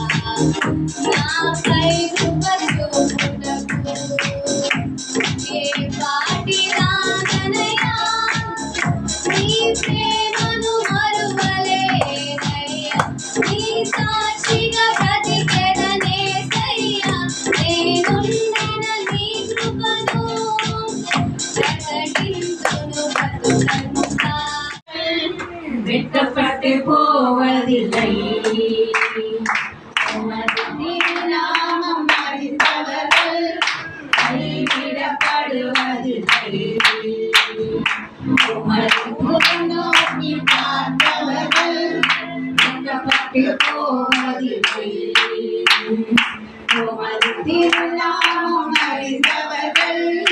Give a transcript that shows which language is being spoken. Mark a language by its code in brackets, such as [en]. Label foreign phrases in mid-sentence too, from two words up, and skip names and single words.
[te] నాపై కృప చూపుటకు ఏ వాటి దాననయ్యా నీ ప్రేమను మరువలేనయ్యా నీ సాక్షిగా బ్రతికెదనేసయ్యా నేనుండిన నీ కృపను ప్రకటించును బతుకంతా [ta] வெட்டப்பட்டு போவதில்லை உமது திருநாமம் மறித்தவர்கள் கைவிடப்படுவதில்லை உமது முகம் நோக்கி பார்த்தவர்கள் வெட்டப்பட்டு போவதில்லை உமது திருநாமம் மறித்தவர்கள்